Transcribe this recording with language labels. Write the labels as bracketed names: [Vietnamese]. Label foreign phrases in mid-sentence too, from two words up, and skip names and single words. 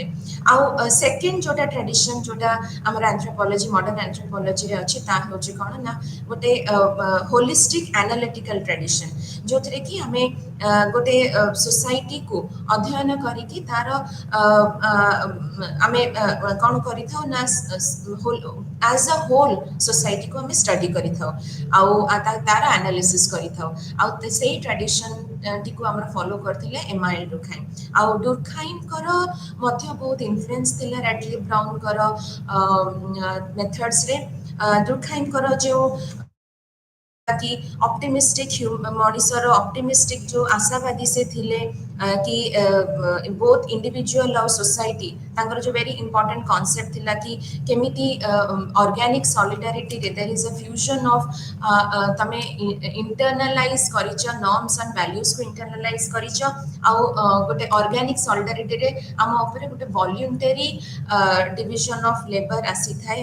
[Odia] ଆଉ ସେକେଣ୍ଡ ଯୋଉଟା ଟ୍ରାଡିସନ୍ ଯୋଉଟା ଆମର [English] anthropology modern anthropology [Odia] ଅଛି, ତାହା ହେଉଛି କ'ଣ ନା ଗୋଟେ [English] holistic analytical tradition, [Odia] ଯୋଉଥିରେ କି ଆମେ ଗୋଟେ ସୋସାଇଟିକୁ ଅଧ୍ୟୟନ କରିକି ତାର ଆମେ କ'ଣ କରିଥାଉ ନା [English] as a whole society [Odia] ଆମେ ଷ୍ଟଡି କରିଥାଉ ଆଉ ତାର ଆନାଲିସିସ୍ କରିଥାଉ। ଆଉ ସେଇ ଟ୍ରାଡିସନଟିକୁ ଆମର ଫଲୋ କରିଥିଲେ ଏମାଇଲ୍ ଡୁର୍ଖାଇମ୍। ଆଉ ଡୁର୍ଖାଇମ୍ଙ୍କର ମଧ୍ୟ ବହୁତ ଇନଫ୍ଲୁଏନ୍ସ ଥିଲା ରାଡକ୍ଲିଫ୍ ବ୍ରାଉନ୍ଙ୍କର ମେଥଡ୍ସରେ। ଡୁର୍ଖାଇମ୍ଙ୍କର ଯେଉଁ कि ऑप्टिमिस्टिक मଣିଷର ଅପ୍ଟିମିଷ୍ଟିକ୍ ଯେଉଁ ଆଶାବାଦୀ ସେ ଥିଲେ କି [English] both individual [Odia] ଆଉ ସୋସାଇଟି, ତାଙ୍କର ଯେଉଁ [English] very important concept [Odia] ଥିଲା କି କେମିତି [English] organic solidarity there is a fusion of [Odia] ତମେ ଇଣ୍ଟରନାଲାଇଜ୍ କରିଛ [English] norms and values [Odia] ଇଣ୍ଟରନାଲାଇଜ୍ କରିଛ, ଆଉ ଗୋଟେ [English] organic solidarity [Odia] ଆମ ଉପରେ ଗୋଟେ [English] voluntary division of labour [Odia] ଆସିଥାଏ।